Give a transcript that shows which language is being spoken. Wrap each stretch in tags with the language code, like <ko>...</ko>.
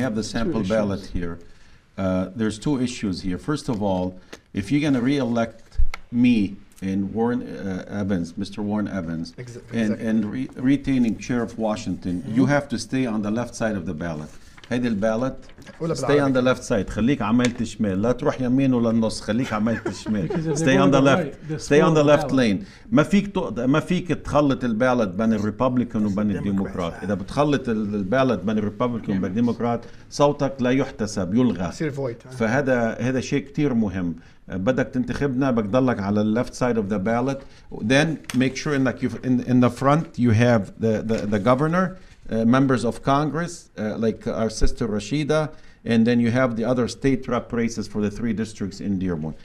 <en>have the sample ballot here. There's two issues here. First of all, if you're going to re-elect me and Warren Evans, Mr. Warren Evans, and retaining Sheriff Washington, you have to stay on the left side of the ballot.</en> <ar>هيدي البالت</ar> <en>stay on the left side.</en> <ar>خليك عملت شمال، لا تروح يمين ولا النص، خليك عملت شمال.</ar> <en>Stay on the left. Stay on the left lane.</en> <ar>ما فيك تخلط البالت بين الريبابليكان وبين الديمقراط. إذا بتخلط البالت بين الريبابليكان وبين الديمقراط صوتك لا يحتسب، يلغى. فهذا شيء كتير مهم. بدك تنتخبنا بدك ضلك على</ar> <en>left side of the ballot. Then make sure in the front you have the governor, members of Congress, like our sister Rashida, and then you have the other state rep races for the 3 districts in Dearborn.</en>